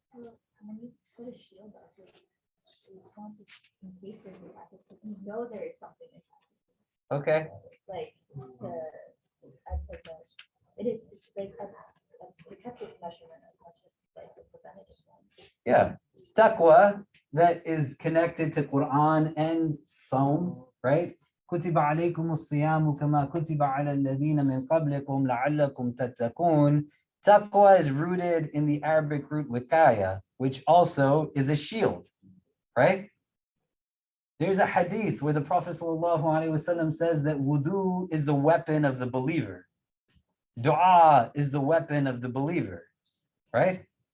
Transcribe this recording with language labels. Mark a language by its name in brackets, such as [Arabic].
[English] When you put a shield up, it's not just in case there's a attack, it's because you know there is something attacking. Okay. Like, as like it is like a protective measurement as much as like a preventative one. Yeah. Taqwa that is connected to Quran and Psalm, right? [Arabic] كتب عليكم الصيام كما كتب على الذين من قبلكم لعلكم تتقون. [English] Taqwa is rooted in the Arabic root wikaya, which also is a shield, right? There's a hadith where the Prophet ﷺ says that wudu is the weapon of the believer. Dua is the weapon of the believer, right?